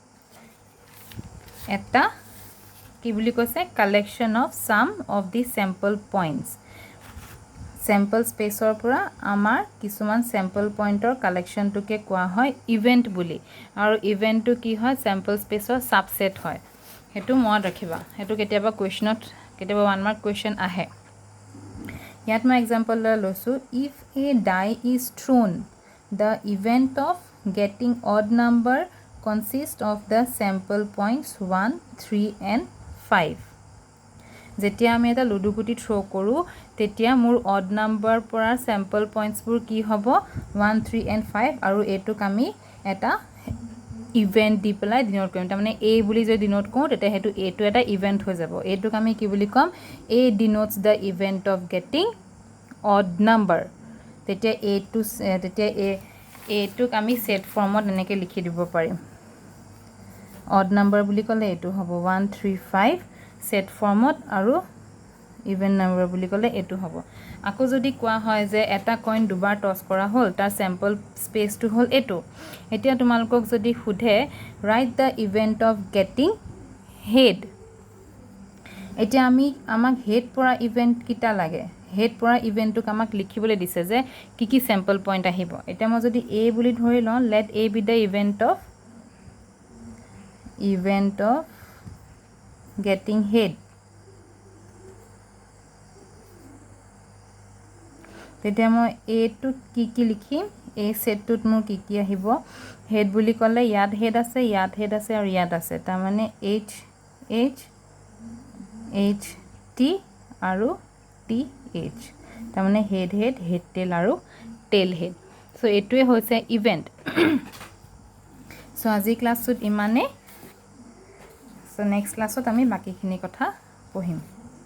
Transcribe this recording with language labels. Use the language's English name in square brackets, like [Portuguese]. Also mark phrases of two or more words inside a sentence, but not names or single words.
[Assamese] এটা কি বুলি কৈছে [English] collection of some of the sample points sample spaceৰ [Assamese] পৰা আমাৰ কিছুমান [English] sample pointৰ [Assamese] কালেকশনটোকে কোৱা হয় ইভেন্ট বুলি আৰু ইভেন্টটো কি হয় [English] sample spaceৰ subset [Assamese] হয় হেতু মনত ৰাখিবা হেতু কেতিয়াবা কোৱেশ্চনত কেতিয়াবা 1 [English] mark question [Assamese] আহে ইয়াত মই এক্সাম্পল লৈছো [English] if a die is thrown the event of getting odd number consists of the sample points 1 3 and [Assamese] 5 যেতিয়া আমি এটা লুডু গুটি থ্ৰো কৰো তেতিয়া মোৰ [English] odd number [Assamese] পৰা স্যাম্পল পইণ্টস বোৰ কি হ'ব 1 3 and 5 আৰু এটোক আমি এটা ইভেন্ট দি পেলাই ডিনোট কৰিম তাৰ মানে a বুলি যদি ডিনোট কৰো তেতিয়া হেতু a টো এটা ইভেন্ট হৈ যাব এটোক আমি কি বুলি কম [English] a denotes the event of getting odd number [Assamese] তেতিয়া a to তেতিয়া a টোক আমি [English] set formত [Assamese] এনেকৈ লিখি দিব পাৰিম [English] odd number [Assamese] বুলি ক'লে এটো হ'ব 1 3 5 [English] set formত [Assamese] আৰু [English] even number [Assamese] বুলি ক'লে এটো হ'ব আকৌ যদি কোৱা হয় যে এটা কইন দুবাৰ টস কৰা হ'ল তাৰ [English] sample spaceটো [Assamese] হ'ল এটো এতিয়া তোমালকক যদি খুধে [English] write the event of getting head [Assamese] এতিয়া আমাক হেড পৰা ইভেন্ট কিটা লাগে হেড পৰা ইভেন্টটোক আমাক লিখিবলৈ দিছে যে কি [English] sample point [Assamese] আহিব এটা মই যদি a বুলি ধৰি লওঁ [English] let a be the event of getting head [Assamese] তেতিয়া মই a টো কি লিখিম a সেটটোত মোৰ কি আহিব হেড বুলি ক'লে ইয়াত হেড আছে আৰু ইয়াত আছে তাৰ মানে h t আৰু t h তাৰ মানে [English] head tail [Assamese] আৰু [English] tail head [Assamese] সো এটোৱে হৈছে ইভেন্ট সো আজি ক্লাছত ইমানে সো [English] next classত [Assamese] আমি বাকিখিনি কথা পঢ়িম